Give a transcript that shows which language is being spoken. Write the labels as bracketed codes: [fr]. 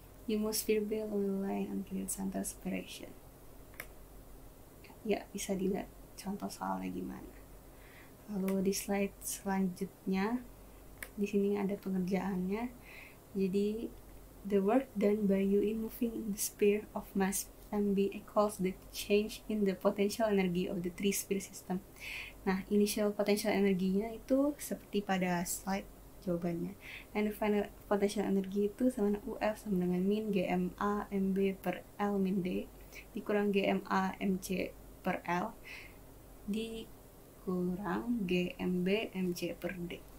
[en] You move sphere B along the line until its center separation. [id] Ya, bisa dilihat contoh soalnya gimana. Lalu di slide selanjutnya, di sini ada pengerjaannya. [en] Jadi, the work done by you in moving the sphere of mass MB equals the change in the potential energy of the three sphere system. [id] Nah, initial potential energinya itu seperti pada slide jawabannya. [en] And the final potential energy [id] itu sama dengan UF sama dengan min GMA MB per L min D dikurang GMA MC per L dikurang GMB MC per D.